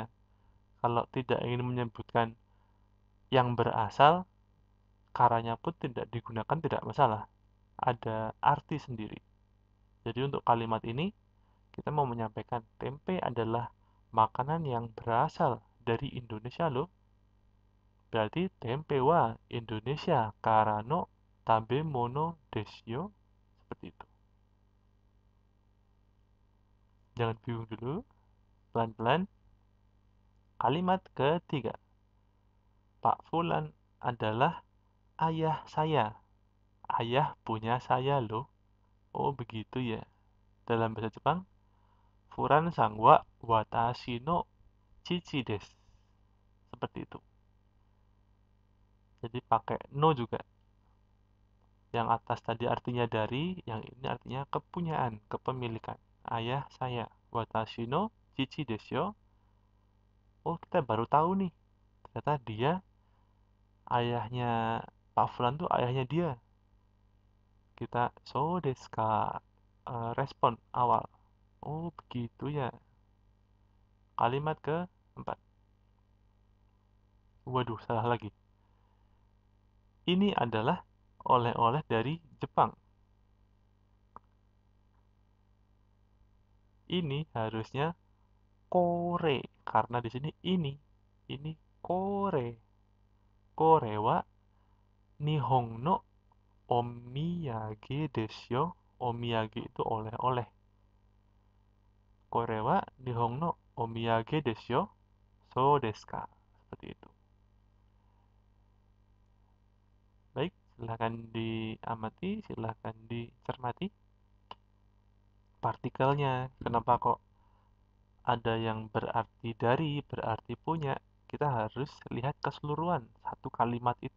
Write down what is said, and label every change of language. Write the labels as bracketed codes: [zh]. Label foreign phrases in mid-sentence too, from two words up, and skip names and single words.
[id] Kalau tidak ingin menyebutkan yang berasal, karanya pun tidak digunakan, tidak masalah. Ada arti sendiri. Jadi untuk kalimat ini, kita mau menyampaikan tempe adalah makanan yang berasal dari Indonesia loh. [ja] Berarti テンペはインドネシアからの食べ物でしょ. [id] Seperti itu. Jangan bingung dulu. Pelan-pelan. Kalimat ketiga. Pak Fulan adalah ayah saya. Ayah punya saya loh. Oh begitu ya. Dalam bahasa Jepang, [ja] フランさんは私の父です. [id] Seperti itu. Jadi pakai no juga. Yang atas tadi artinya dari, yang ini artinya kepunyaan, kepemilikan. Ayah saya. [ja] 私の父ですよ. [id] Oh, kita baru tahu nih. Ternyata dia, ayahnya Pak Fulan tuh ayahnya dia. Kita [ja] そうですか, [id] respon awal. Oh, begitu ya. Kalimat keempat. Waduh, salah lagi. Ini adalah oleh-oleh dari Jepang. Ini harusnya kore, karena di sini ini kore. [ja] これは日本のお土産ですよ. [id] Omiyage itu oleh-oleh. [ja] これは日本のお土産ですよ. そうですか. [id] Seperti itu. Baik, silahkan diamati, silahkan dicermati. Partikelnya, kenapa kok ada yang berarti dari, berarti punya? Kita harus lihat keseluruhan satu kalimat itu.